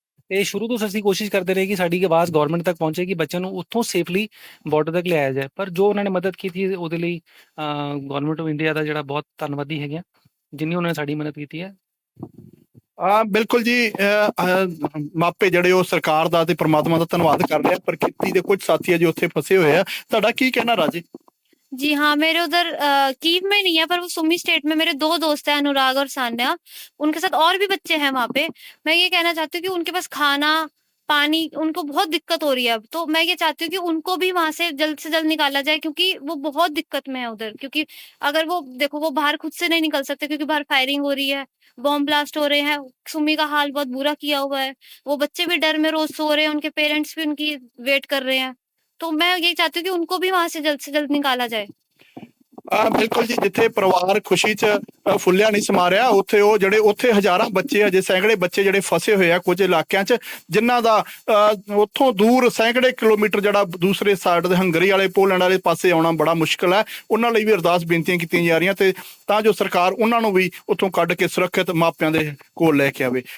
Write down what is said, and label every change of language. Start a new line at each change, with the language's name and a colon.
Punjabi: ਇਹ ਸ਼ੁਰੂ ਤੋਂ ਅਸੀਂ ਕੋਸ਼ਿਸ਼ ਕਰਦੇ ਰਹੇ ਕਿ ਸਾਡੀ ਆਵਾਜ਼ ਗਵਰਨਮੈਂਟ ਤੱਕ ਪਹੁੰਚੇ ਕਿ ਬੱਚਿਆਂ ਨੂੰ ਉੱਥੋਂ ਸੇਫਲੀ ਬਾਰਡਰ ਤੱਕ ਲਿਆਇਆ ਜਾਏ। ਪਰ ਜੋ ਉਹਨਾਂ ਨੇ ਮਦਦ ਕੀਤੀ ਉਹਦੇ ਲਈ ਗਵਰਨਮੈਂਟ ਆਫ ਇੰਡੀਆ ਦਾ ਜਿਹੜਾ ਬਹੁਤ ਧੰਨਵਾਦੀ ਹੈਗੇ, ਜਿੰਨੀ ਉਹਨਾਂ ਨੇ ਸਾਡੀ ਮਦਦ ਕੀਤੀ ਹੈ। ਬਿਲਕੁਲ ਜੀ, ਮਾਪੇ ਜਿਹੜੇ ਉਹ ਸਰਕਾਰ ਦਾ ਤੇ ਪ੍ਰਮਾਤਮਾ ਦਾ ਧੰਨਵਾਦ ਕਰ ਰਹੇ ਆ। ਪ੍ਰਕਿਰਤੀ ਦੇ ਕੁਝ ਸਾਥੀ ਆ ਜੋ ਉੱਥੇ ਫਸੇ ਹੋਏ ਆ। ਤੁਹਾਡਾ ਕੀ ਕਹਿਣਾ ਰਾਜੇ?
Hindi: जी हाँ, मेरे उधर कीव में नहीं है, पर वो सुमी स्टेट में मेरे 2 दोस्त हैं, अनुराग और सान्या। उनके साथ और भी बच्चे हैं वहाँ पे। मैं ये कहना चाहती हूँ कि उनके पास खाना, पानी, उनको बहुत दिक्कत हो रही है अब। तो मैं ये चाहती हूँ कि उनको भी वहाँ से जल्द निकाला जाए, क्योंकि वो बहुत दिक्कत में है उधर। क्योंकि अगर वो देखो, वो बाहर खुद से नहीं निकल सकते क्योंकि बाहर फायरिंग हो रही है, बॉम्ब ब्लास्ट हो रहे हैं। सुमी का हाल बहुत बुरा किया हुआ है। वो बच्चे भी डर में रोज सो रहे हैं, उनके पेरेंट्स भी उनकी वेट कर रहे हैं। तो मैं ये चाहती हूँ कि उनको भी वहाँ से जल्द निकाला जाए।
Punjabi: ਬਿਲਕੁਲ ਜੀ, ਜਿੱਥੇ ਪਰਿਵਾਰ ਖੁਸ਼ੀ 'ਚ ਫੁੱਲਿਆ ਨਹੀਂ ਸਮਾ ਰਿਹਾ, ਉੱਥੇ ਉਹ ਜਿਹੜੇ ਉੱਥੇ ਹਜ਼ਾਰਾਂ ਬੱਚੇ, ਅਜੇ ਸੈਂਕੜੇ ਬੱਚੇ ਜਿਹੜੇ ਫਸੇ ਹੋਏ ਆ ਕੁਝ ਇਲਾਕਿਆਂ 'ਚ, ਜਿਨ੍ਹਾਂ ਦਾ ਉੱਥੋਂ ਦੂਰ ਸੈਂਕੜੇ ਕਿਲੋਮੀਟਰ ਜਿਹੜਾ ਦੂਸਰੇ ਸਾਈਡ ਦੇ ਹੰਗਰੀ ਵਾਲੇ, ਪੋਲੈਂਡ ਵਾਲੇ ਪਾਸੇ ਆਉਣਾ ਬੜਾ ਮੁਸ਼ਕਲ ਹੈ। ਉਹਨਾਂ ਲਈ ਵੀ ਅਰਦਾਸ ਬੇਨਤੀਆਂ ਕੀਤੀਆਂ ਜਾ ਰਹੀਆਂ ਤੇ ਤਾਂ ਜੋ ਸਰਕਾਰ ਉਹਨਾਂ ਨੂੰ ਵੀ ਉੱਥੋਂ ਕੱਢ ਕੇ ਸੁਰੱਖਿਅਤ ਮਾਪਿਆਂ ਦੇ ਕੋਲ ਲੈ ਕੇ ਆਵੇ।